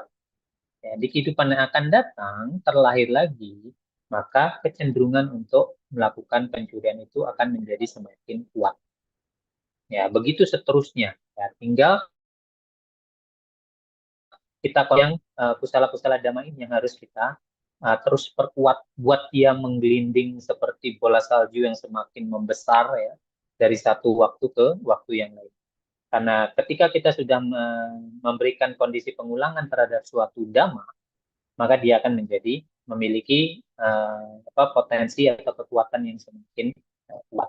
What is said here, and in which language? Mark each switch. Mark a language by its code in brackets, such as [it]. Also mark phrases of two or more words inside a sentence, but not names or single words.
[id] Ya, di kehidupan yang akan datang, terlahir lagi, maka kecenderungan untuk melakukan pencurian itu akan menjadi semakin kuat. Ya, begitu seterusnya. Ya, tinggal kita yang kusala-kusala dhamma ini yang harus kita terus perkuat buat dia menggelinding seperti bola salju yang semakin membesar ya dari satu waktu ke waktu yang lain. Karena ketika kita sudah memberikan kondisi pengulangan terhadap suatu dhamma, maka dia akan menjadi memiliki potensi atau kekuatan yang semakin kuat.